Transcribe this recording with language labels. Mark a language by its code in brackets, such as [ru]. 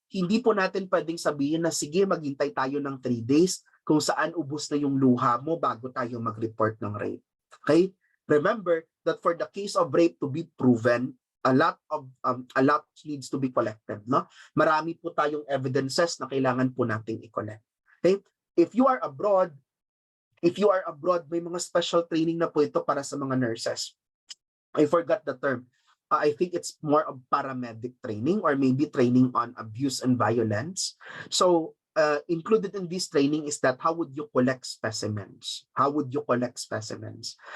[tl] Hindi po natin pwedeng sabihin na sige, maghintay tayo ng 3 days kung saan ubos na yung luha mo bago tayo mag-report ng rape. Okay? [en] Remember that for the case of rape to be proven, a lot needs to be collected, no? [tl] Marami po tayong evidences na kailangan po nating i-collect. Okay? [en] If you are abroad, [tl] may mga special training na po ito para sa mga nurses. [en] I forgot the term. I think it's more of paramedic training or maybe training on abuse and violence. So, included in this training is that how would you collect specimens? How would you collect specimens?